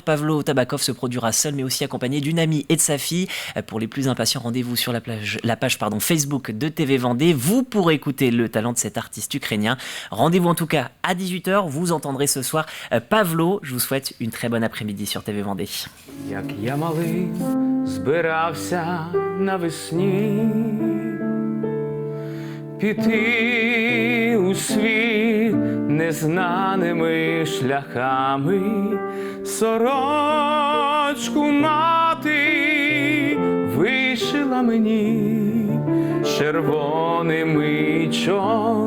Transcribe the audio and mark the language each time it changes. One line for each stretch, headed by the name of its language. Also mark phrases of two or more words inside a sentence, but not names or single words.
French: Pavlo Tabakov se produira seul mais aussi accompagné d'une amie et de sa fille. Pour les plus impatients, rendez-vous sur la page Facebook de TV Vendée. Vous pourrez écouter le talent de cet artiste ukrainien. Rendez-vous en tout cas à 18h. Vous entendrez ce soir Pavlo. Je vous souhaite une très bonne après-midi sur TV Vendée.
Ukrainian: Збирався навесні піти у світ незнаними шляхами, сорочку мати вишила мені червоними чорними.